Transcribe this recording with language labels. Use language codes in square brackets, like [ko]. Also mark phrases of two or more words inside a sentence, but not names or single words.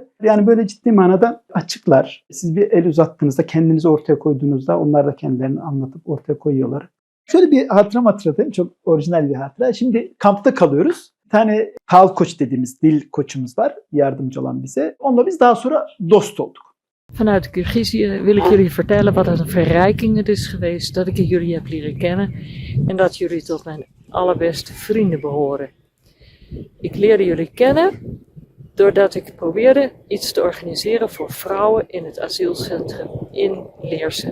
[tr] Yani böyle ciddi manada açıklar. Siz bir el uzattığınızda, kendinizi ortaya koyduğunuzda onlar da kendilerini anlatıp ortaya koyuyorlar. Şöyle bir hatıram hatırlatayım. Çok orijinal bir hatıra. Şimdi kampta kalıyoruz. Bir tane taal koç dediğimiz dil koçumuz var. Yardımcı olan bize. Onunla biz daha sonra dost olduk. [nl] Vanuit Kirgizië wil ik jullie vertellen wat een verrijking het is geweest dat ik jullie heb leren kennen en dat jullie tot mijn allerbeste vrienden behoren. Ik leerde jullie kennen doordat ik probeerde iets te organiseren voor vrouwen in het asielcentrum in Leersen.